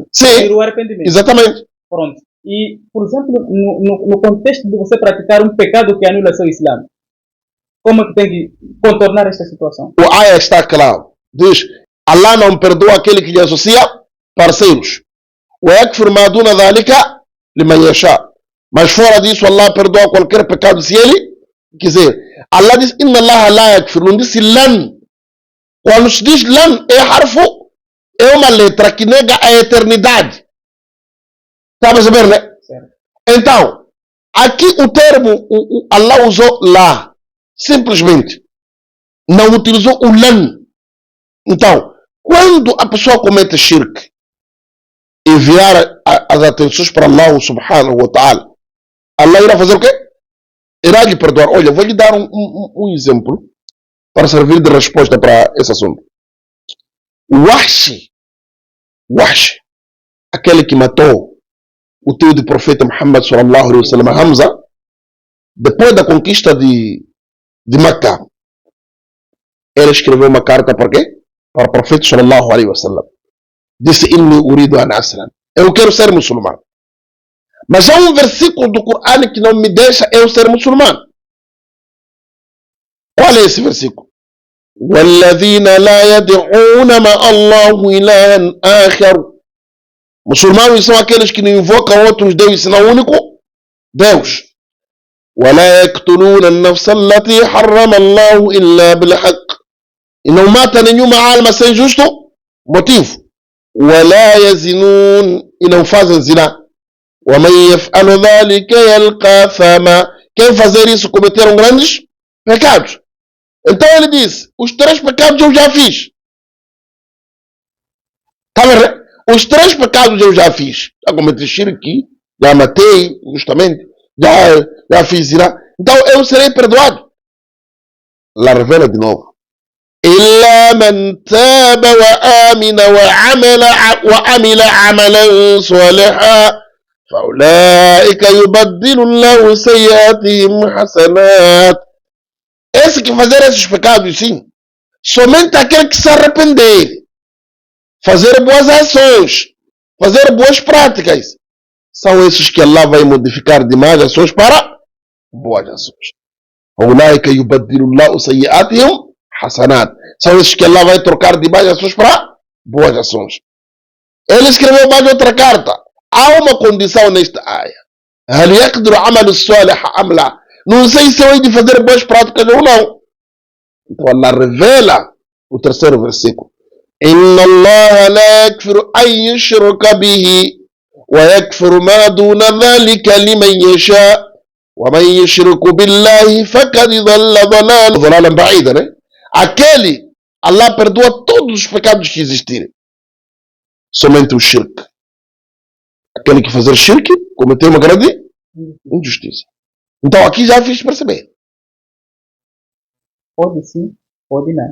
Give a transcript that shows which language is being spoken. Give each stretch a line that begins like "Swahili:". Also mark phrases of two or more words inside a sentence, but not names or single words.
Portuguese: Sim, o arrependimento. Exatamente. Pronto. E, por exemplo, no contexto de você praticar um pecado que anula seu Islã, como é que tem que contornar esta situação? O ayah está claro. Diz, Allah não perdoa aquele que lhe associa parceiros.
Arabic: وَيَكْفِرْ مَا دُونَ ذَلِكَ لِمَنْ يَشَاءُ.
Portuguese: Mas fora disso, Allah perdoa qualquer pecado se ele quiser. Allah diz,
Arabic: إِنَّ اللَّهَ لَا يَكْفِرُ.
Portuguese: Não disse lan. Quando se diz lan, é harfo. É uma letra que nega a eternidade. Está a perceber, né? Certo. Então, aqui o termo, Allah usou lá. Simplesmente. Não utilizou o lan. Então, quando a pessoa comete shirk, enviar as atenções para Allah
Arabic: سبحانه وتعالى,
Portuguese: Allah irá fazer o quê? Irá lhe perdoar. Olha, vou lhe dar um exemplo para servir de resposta para esse assunto. Wahsh, aquele que matou o tio do profeta Muhammad
Arabic: صلى الله عليه وسلم,
Portuguese: Hamza, depois da conquista de Meca, ele escreveu uma carta para quê? Para o profeta
Arabic: صلى الله عليه وسلم.
Portuguese: disse
Arabic: إني أريد أن أسلم.
Portuguese: Eu quero ser muçulmano. Mas há um versículo do Corão que não me deixa eu ser muçulmano. Qual é esse versículo?
Arabic: وَالَّذِينَ لَا يَدْعُونَ مَعَ اللَّهِ إِلَهًا آخَرَ.
Portuguese: Muçulmanos são aqueles que não invocam outros deuses senão o único Deus.
Arabic: وَلَا يَقْتُلُونَ النَّفْسَ الَّتِي حَرَّمَ اللَّهُ إِلَّا بِالْحَقِّ.
Portuguese: E não mata nenhuma alma sem justo motivo.
Arabic: وَلَا يَزِنُونَ.
Portuguese: E não fazem zina.
Arabic: وَمَنْ يَفْعَلُ ذَلِكَ يَلْقَى أَثَامًا.
Portuguese: Quem fazer isso cometeram grandes pecados. Então ele disse, os 3 pecados eu já fiz. Tá vendo? Os 3 pecados eu já fiz. Já cometi shirk, já matei, justamente, já fiz zina. Então eu serei perdoado. Lá revela de novo.
Arabic: إلا من تاب وآمن وعمل عملا صالحا فأولئك يبدل الله سيئاتهم حسنات.
Portuguese: Esse que fazer esses pecados, sim, somente aquele que se arrepender, fazer boas ações, fazer boas práticas, são esses que Allah vai modificar de más ações para boas ações.
Arabic: فأولئك يبدل الله سيئاتهم حسنات.
Portuguese: São esses que Allah vai trocar de más ações para boas ações. Ele escreveu mais outra carta. Há uma condição nesta área.
Arabic: هل يقدر عمل الصالح أم لا?
Portuguese: Não sei se eu hei de fazer boas práticas ou não. Então Allah revela o 3º versículo.
Arabic: إن الله لا يغفر أن يشرك به ويغفر ما دون ذلك لمن يشاء ومن يشرك بالله فقد ضل ضلالا بعيدا,
Portuguese: né? Aquele, Allah perdoa todos os pecados que existirem. Somente o shirk. Aquele que fazer shirk cometeu uma grande injustiça. Então aqui já fiz perceber. Pode sim, pode não.